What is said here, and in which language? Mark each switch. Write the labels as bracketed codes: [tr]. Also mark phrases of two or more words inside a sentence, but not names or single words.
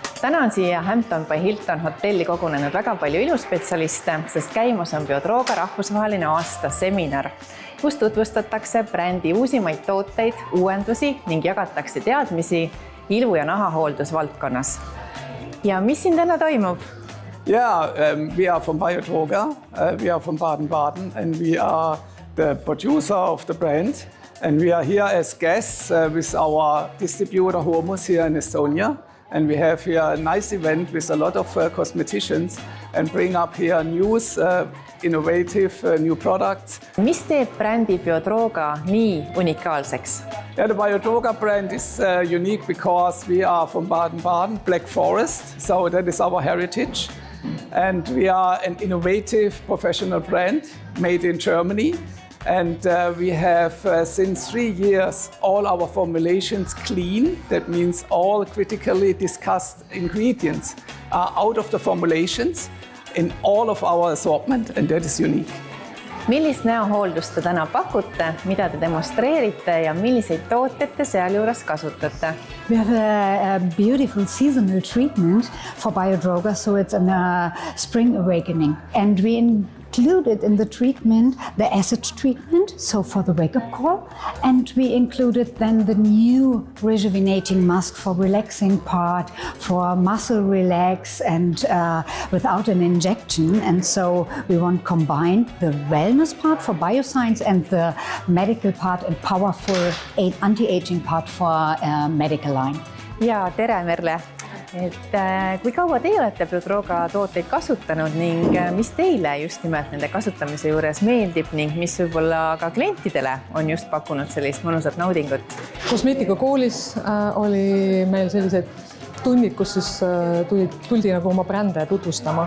[et] Täna on siia Hampton by Hilton hotelli kogunenud väga palju iluspetsialiste, sest käimas on Biodroga rahvusvaheline aastaseminar, kus tutvustatakse brändi uusimaid tooteid, uuendusi ning jagatakse teadmisi ilu- ja nahahooldusvaldkonnas. Ja mis siin täna toimub? [en] We are from Biodroga. We are from Baden-Baden and we are the producer of the brand. And we are here as guests with our distributor Hormus here in Estonia. And we have here a nice event with a lot of cosmeticians and bring up here news, innovative new products. [et] Mis teeb brändi Biodroga nii unikaalseks? [en] Yeah, the Biodroga brand is unique because we are from Baden-Baden, Black Forest, so that is our heritage. And we are an innovative professional brand made in Germany. And we have since 3 years all our formulations clean. That means all critically discussed ingredients are out of the formulations in all of our assortment, and that is unique. [et] Millist näohooldust te täna pakute, mida te demonstreerite ja milliseid tooteid te sealjuures kasutate? [en] We have a beautiful seasonal treatment for Biodroga, so it's a spring awakening. And we included in the treatment the acid treatment, so for the wake-up call. And we included then the new rejuvenating mask for relaxing part, for muscle relax and without an injection. And so we want to combine the wellness part for bioscience and the medical part and powerful anti-aging part for medical line. [et] Ja tere, Merle! Kui kaua teie olete Biodroga tooteid kasutanud ning mis teile just nimelt nende kasutamise juures meeldib ning mis võib-olla ka klientidele on just pakkunud sellist mõnusat naudingut? Kosmeetikakoolis oli meil sellised tunnid, kus siis tuldi nagu oma brände tutvustama.